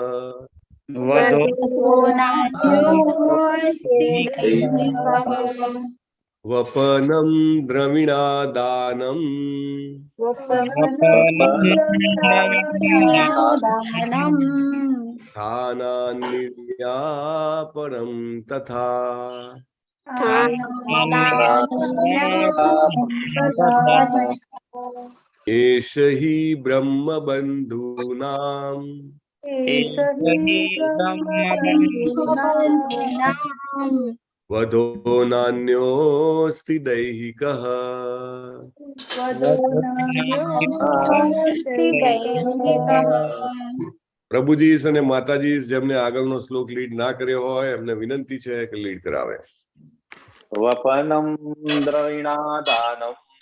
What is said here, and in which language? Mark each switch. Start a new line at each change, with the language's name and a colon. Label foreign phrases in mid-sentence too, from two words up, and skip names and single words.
Sanskrit: वपनम् द्रविणादानम् स्थानानिर्यापणम् तथा एष हि ब्रह्मबन्धूनाम् वधो नान्योऽस्ति दैहिकः
Gujarati: પ્રભુજી અને માતાજી જેમને આગળનો શ્લોક લીડ ના કર્યો હોય એમને વિનંતી છે કે લીડ કરાવે.
Sanskrit: वपनम् द्रविणादानम्